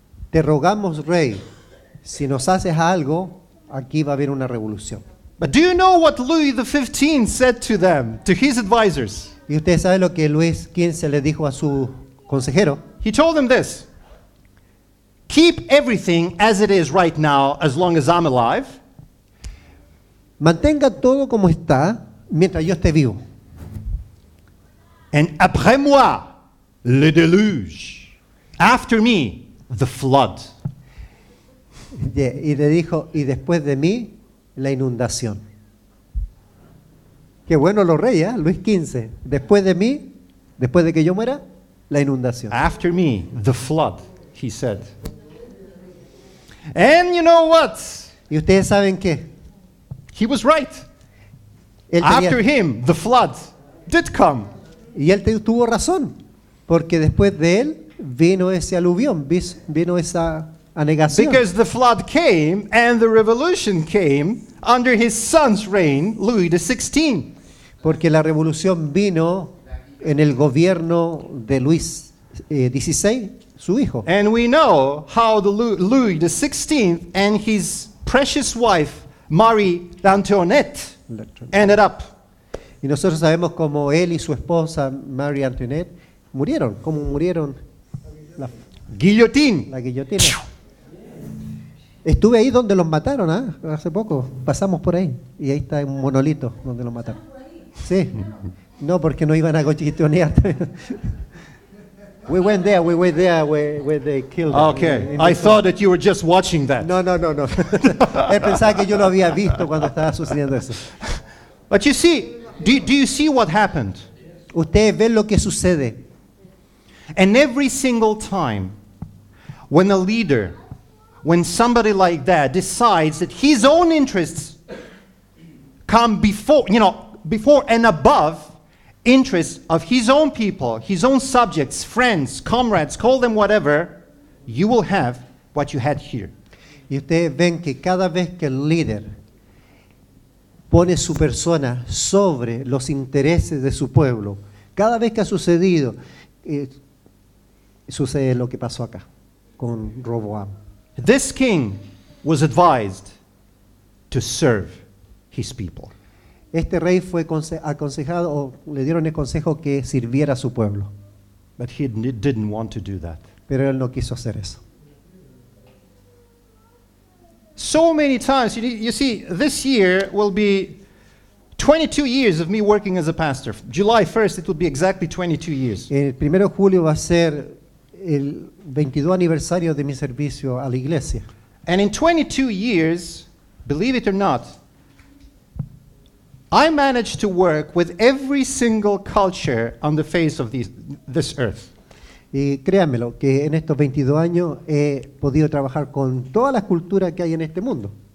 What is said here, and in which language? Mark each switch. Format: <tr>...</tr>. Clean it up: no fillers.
<es>Te rogamos, rey, si nos haces algo, aquí va a haber una revolución.</es> <en>But do you know what Louis XV said to them, to his advisors?</en> <es>Y usted sabe lo que Luis XV le dijo a su consejero.</es> <en>He told them this: "Keep everything as it is right now, as long as I'm alive,</en> <es>Mantenga todo como está mientras yo esté vivo.</es> <fr>and après moi, le déluge.</fr> <en>After me, the flood."</en> <es>Y le dijo, y después de mí, la inundación. Qué bueno los reyes, ¿eh? Luis XV. Después de mí, después de que yo muera, la inundación.</es> <en>After me, the flood, he said. And you know what?</en> <es>Y ustedes saben qué.</es> <en>He was right.</en> <es>Él tenía-</es> <en>After him, the flood did come.</en> <es>y él tuvo razón, porque después de él vino ese aluvión, vino esa anegación.</es> <en>Because the flood came and the revolution came under his son's reign, Louis XVI.</en> <es>Porque la revolución vino en el gobierno de Luis XVI, su hijo.</es> <en>And we know how the Louis XVI and his precious wife, Marie Antoinette, ended up.</en> <es>Y nosotros sabemos cómo él y su esposa, Marie Antoinette, murieron. Cómo murieron</es> <en>Guillotine.</en> <es>la guillotina. Estuve ahí donde los mataron, ¿ah? Hace poco. Pasamos por ahí. Y ahí está un monolito donde los mataron. Sí. No, porque no iban a guillotinear.</es> <en>We went there where they killed them. Okay, I thought that you were just watching that. No.</en> <es>Él pensaba que yo lo había visto cuando estaba sucediendo eso.</es> <en>But you see, do you see what happened?</en> <es>Ustedes ven lo que sucede.</es> <en>And every single time when a leader, when somebody like that decides that his own interests come before and above interests of his own people, his own subjects, friends, comrades, call them whatever, you will have what you had here.</en> <es>Y ustedes ven que cada vez que el líder pone su persona sobre los intereses de su pueblo, cada vez que ha sucedido, sucede lo que pasó acá con Roboam.</es> <en>This king was advised to serve his people.</en> <es>Este rey fue aconsejado, o le dieron el consejo que sirviera a su pueblo,</es> <en>But he didn't want to do that.</en> <es>pero él no quiso hacer eso.</es> <en>So many times, you see, this year will be 22 years of me working as a pastor. July 1st, it will be exactly 22 years.</en> <es>El 1 de julio va a ser el 22 aniversario de mi servicio a la iglesia.</es> <en>And in 22 years, believe it or not, I managed to work with every single culture on the face of this earth.</en> <es>Y créanmelo, que en estos 22 años he podido trabajar con todas las culturas que hay en este mundo.</es>